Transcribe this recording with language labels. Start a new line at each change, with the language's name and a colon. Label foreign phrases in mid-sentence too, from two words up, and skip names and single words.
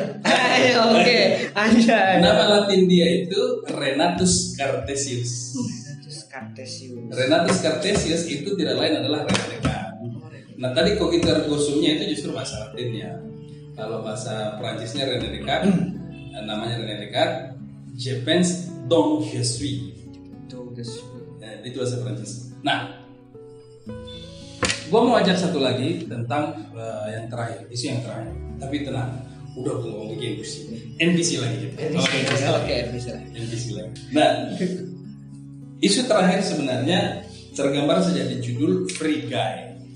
Indonesian: Oke, anjay. nama Latin dia itu Renatus Cartesius. Renatus Cartesius itu tidak lain adalah René Descartes. Nah, tadi
Latin: cogito ergo sumnya
Indonesian: itu justru bahasa Latinnya. Kalau bahasa Prancisnya René Descartes, namanya René Descartes,
French: je pense donc je suis.
Indonesian: Itu bahasa Prancis. Nah, gue mau ajak satu lagi tentang yang terakhir, isu yang terakhir. Tapi tenang, udah gue ngomong begini NPC lagi gitu. Oke, bisa. NPC lagi. Nah, isu terakhir sebenarnya tergambar sejak di judul Free Guy.